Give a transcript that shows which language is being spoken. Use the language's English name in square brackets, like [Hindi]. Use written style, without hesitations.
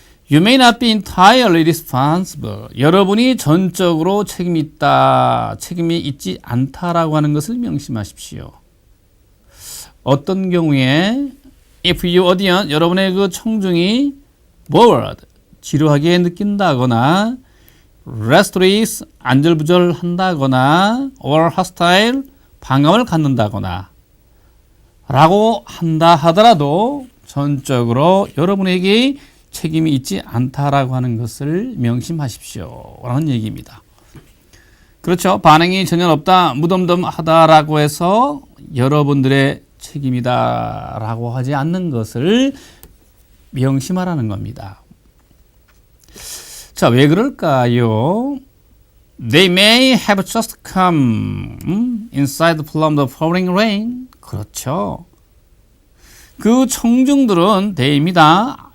[English] You may not be entirely responsible. [Korean] 여러분이 전적으로 책임이 있지 않다라고 하는 것을 명심하십시오. 어떤 경우에 [English] if your audience, [Korean] 여러분의 그 청중이 bored, 지루하게 느낀다거나 restless, 안절부절한다거나 or hostile, 반감을 갖는다거나 라고 한다 하더라도 전적으로 여러분에게 책임이 있지 않다라고 하는 것을 명심하십시오 라는 얘기입니다. 그렇죠. 반응이 전혀 없다, 무덤덤하다라고 해서 여러분들의 책임이다 라고 하지 않는 것을 명심하라는 겁니다. 자, 왜 그럴까요? [English] They may have just come inside from the pouring rain. [Korean] 그렇죠. 그 청중들은 they입니다.